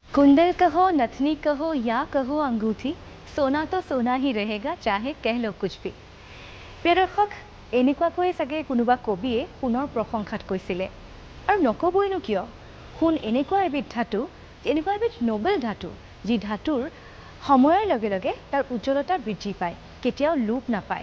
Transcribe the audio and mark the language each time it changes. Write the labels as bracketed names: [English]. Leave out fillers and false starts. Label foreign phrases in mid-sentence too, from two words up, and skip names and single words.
[Hindi] कुंडल कहो नथनी कहो या कहो अंगूठी सोना तो सोना ही रहेगा चाहे कह लो कुछ भी। [Assamese] প্ৰিয় দৰ্শক এনেকুৱাকৈ চাগে কোনোবা কবিয়ে সোণৰ প্ৰশংসাত কৈছিলে আৰু নকবইনো কিয় সোণ এনেকুৱা এবিধ ধাতু এনেকুৱা এবিধ নোবেল ধাতু যি ধাতুৰ সময়ৰ লগে লগে তাৰ উজ্জ্বলতা বৃদ্ধি পায় কেতিয়াও লোপ নাপায়।